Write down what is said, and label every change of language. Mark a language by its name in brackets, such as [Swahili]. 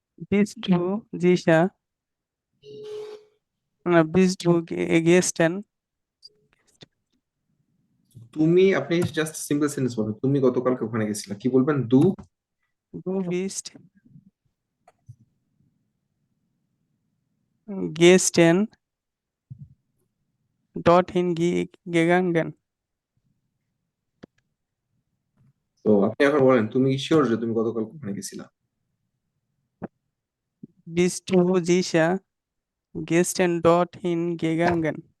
[German] Bist du sicher? Na, bist du gestern? [Bangla] আপনি just simple sentence বলবেন, তুমি গতকালকে ওখানে গেছিলা, কি বলবেন? [German] Du bist gestern dorthin gegangen. [Bangla] তো আপনি এখন বলেন, তুমি শিওর যে তুমি গতকালকে ওখানে গেছিলা? [German] Bist du sicher gestern dorthin gegangen?